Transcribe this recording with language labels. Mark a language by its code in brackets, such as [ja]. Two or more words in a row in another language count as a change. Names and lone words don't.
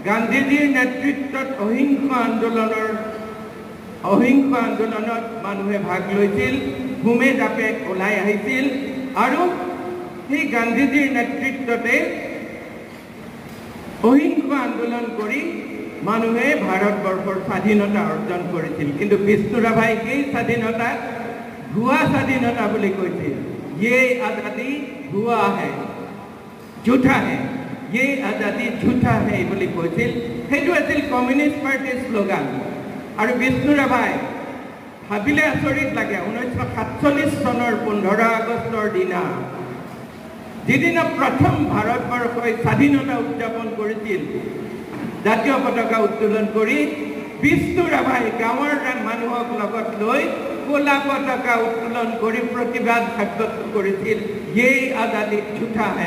[as] গান্ধীজীৰ নেতৃত্বত অহিংস আন্দোলনত মানুহে ভাগ লৈছিল, ঘুমে জাপে ওলাই আহিছিল আৰু সেই গান্ধীজীৰ নেতৃত্বতে অহিংস আন্দোলন কৰি মানুহে ভাৰতবৰ্ষৰ স্বাধীনতা অৰ্জন কৰিছিল। কিন্তু বিষ্ণু ৰাভাই সেই স্বাধীনতাক ভুৱা স্বাধীনতা বুলি কৈছিল। [hi] ये आजादी हुआ है, झूठा है, ये आजादी झूठा है [as] বুলি কৈছিল। সেইটো আছিল কমিউনিষ্ট পাৰ্টিৰ শ্লোগান। আৰু বিষ্ণু ৰাভাই ভাবিলে আচৰিত লাগে, 1947 চনৰ 15 আগষ্টৰ দিনা যিদিনা প্ৰথম ভাৰতবৰ্ষই স্বাধীনতা উদযাপন কৰিছিল, জাতীয় পতাকা উত্তোলন কৰি বিষ্ণু ৰাভাই গাঁৱৰ মানুহক লগত লৈ কলা পতাকা উত্তোলন কৰি প্ৰতিবাদ সাব্যস্ত কৰিছিল, [hi] ये आज़ादी झूठा है।